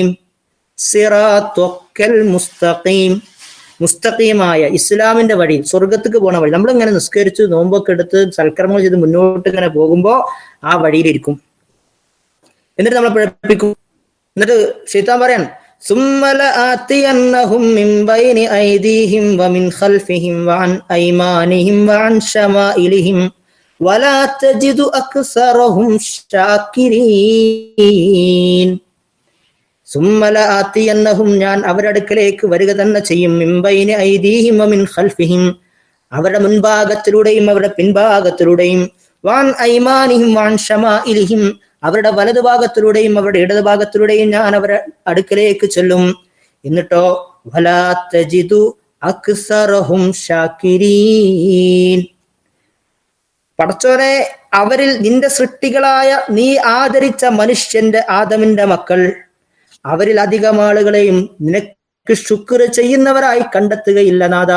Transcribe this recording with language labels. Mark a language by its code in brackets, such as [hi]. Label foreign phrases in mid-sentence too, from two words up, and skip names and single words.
[ar] الصراط المستقيم, [ml] മുസ്തഖീമായ ഇസ്ലാമിന്റെ വഴി, സ്വർഗത്തേക്ക് പോണ വഴി. നമ്മളിങ്ങനെ നിസ്കരിച്ച് നോമ്പൊക്കെ എടുത്ത് സൽക്കർമ്മങ്ങൾ ചെയ്ത് മുന്നോട്ട് ഇങ്ങനെ പോകുമ്പോ ആ വഴിയിലിരിക്കും. എന്നിട്ട് നമ്മളെ പഠിപ്പിക്കും. എന്നിട്ട് ശൈത്താൻ പറയാൻ, [ar] ثم لآتينهم من بين أيديهم ومن خلفهم وعن أيمانهم وعن شمائلهم ولا تجد أكثرهم شاكرين. ثم لآتينهم [ml] ഞാൻ അവരുടെ അടുക്കലേക്ക് വരിക തന്നെ ചെയ്യും. [ar] من بين أيديهم ومن خلفهم, [ml] അവരുടെ മുൻഭാഗത്തിലൂടെയും അവരുടെ പിൻഭാഗത്തിലൂടെയും, [ar] وعن أيمانهم وعن شمائلهم, [ml] അവരുടെ വലതുഭാഗത്തിലൂടെയും അവരുടെ ഇടതുഭാഗത്തിലൂടെയും ഞാൻ അവരുടെ അടുക്കലേക്ക് ചെല്ലും. എന്നിട്ടോ [ar] ولا تجد أكثرهم شاكرين, [ml] പടച്ചോനെ, അവരിൽ നിന്റെ സൃഷ്ടികളായ നീ ആദരിച്ച മനുഷ്യന്റെ ആദമിന്റെ മക്കൾ അവരിൽ അധികം ആളുകളെയും നിനക്ക് ശുക്ർ ചെയ്യുന്നവരായി കണ്ടെത്തുകയില്ല നാഥാ.